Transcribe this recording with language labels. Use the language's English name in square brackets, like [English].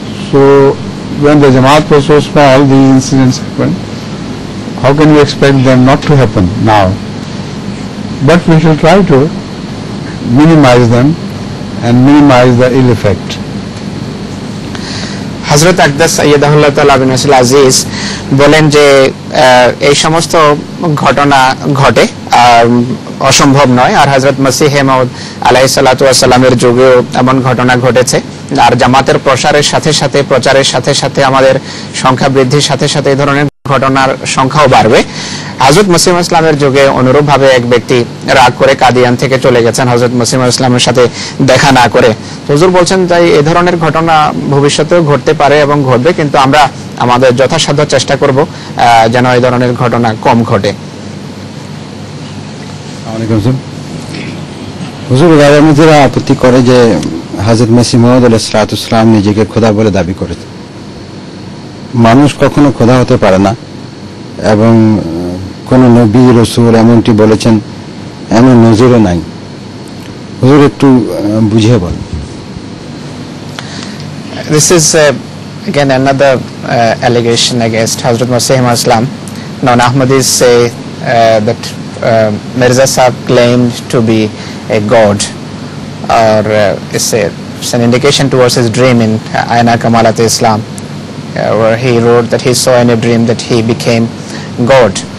[English] So when the Jamaat was so small, these incidents happened. How can we expect them not to happen now? But we shall try to minimize them and minimize the ill effect. [Bangla] হযরত আকদাস সাইয়্যিদাহুল্লাহ তাআলা বিন নাসিল আজিজ বলেন যে এই সমস্ত ঘটনা ঘটে, অসম্ভব নয়। আর হযরত মসিহ মাউদ আলাইহিস সালাতু ওয়াস সালামের যুগেও এমন ঘটনা ঘটেছে। আর জামাতের প্রচারের সাথে সাথে আমাদের সংখ্যা বৃদ্ধির সাথে সাথে এই ধরনের ঘটনার সংখ্যাও বাড়বে। হযরত মসিহ ইসলামের যুগে অনুরূপভাবে এক ব্যক্তি রাগ করে কাদিয়ান থেকে চলে গেছেন হযরত মসিহ ইসলামের সাথে দেখা না করে। হুজুর বলছেন তাই এই ধরনের ঘটনা ভবিষ্যতেও ঘটতে পারে এবং ঘটবে, কিন্তু আমরা আমাদের যথাসাধ্য চেষ্টা করব যেন এই ধরনের ঘটনা কম ঘটে। হুজুর, রাজনীতিরা আপত্তি করে যে হযরত মসিহ মাউদ আলাইহিস সালাতু ওয়াস সালাম নিজেকে খোদা বলে দাবি করেছে। মানুষ কখনো খোদা হতে পারে না, এবং কোন নবী রাসূল এমনটি বলেছেন এমন নজিরও নাই। হুজুর একটু বুঝিয়ে বলেন। [English] This is again another allegation against Hazrat Masih Islam. Now Ahmadis say that Mirza Sahib claimed to be a god, or it's an indication towards his dream in Aina Kamalat Islam, where he wrote that he saw in a dream that he became God.